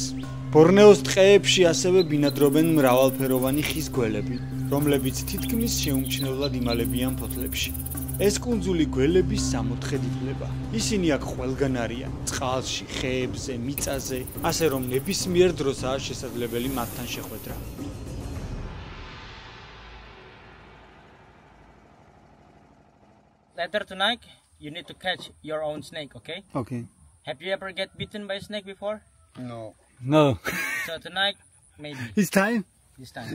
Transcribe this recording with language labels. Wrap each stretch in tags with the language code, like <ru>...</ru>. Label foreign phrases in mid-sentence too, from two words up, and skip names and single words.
<ka>ბორნეოს ტყეებში ასევე ბინადრობენ მრავალფეროვანი ხის გველები, რომლებიც თითქმის შეუმჩნევლად იმალებიან ფოთლებში. ეს კუნძული გველების სამოთხედ ითვლება. ისინი აქ ყველგან არიან, წყალში, ხეებზე, მიწაზე, ასე რომ ნებისმიერ დროსაა შესაძლებელი მათთან შეხვედრა.</ka> <en>Later tonight, you need to catch your own snake, okay? Okay. Have you ever get bitten by a snake before? No. No. So tonight, maybe This time? this time.</en>